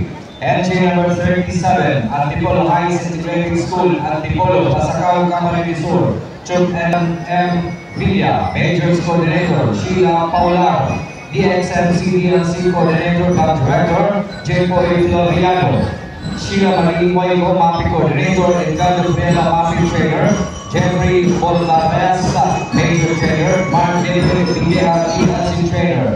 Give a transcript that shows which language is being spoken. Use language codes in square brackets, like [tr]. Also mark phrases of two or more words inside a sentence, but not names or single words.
[en] Entry number 37, Antipolo Heights Integrated School, Antipolo, Pasacao, Camarines Sur. Troop M. Villa, Majors Coordinator, Sheila Paular. DXMC DLC Coordinator, Club Director, Jacob Floriano. Sheila Marie Moigo, Mapping Coordinator, Edgar Gabriela, Mapping Trainer, Jeffrey Bolabesta, Major Trainer, Mark David Villeja, Assistant Trainer.